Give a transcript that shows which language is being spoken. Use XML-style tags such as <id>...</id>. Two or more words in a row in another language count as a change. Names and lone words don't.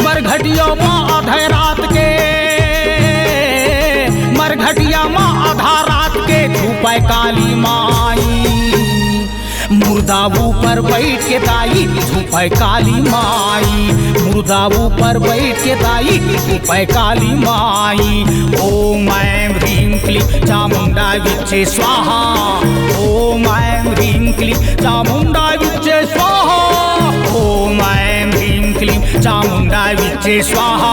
<bho>मरघटिया माँ आधा रात के, मरघटिया माँ आधा रात के छुपे काली माई। मुर्दा ऊपर बैठ के दाई छुपे काली माई। मुर्दा ऊपर बैठ के दाई छुपे काली माई।</bho> <sa>ओम ऐं ह्रीं क्लीं चामुंडा विच्चे स्वाहा। ओम ऐं ह्रीं क्लीं चामुंडा विच्चे स्वाहा। ओम ऐं ह्रीं क्लीं चामुंडा विच्चे स्वाहा।</sa>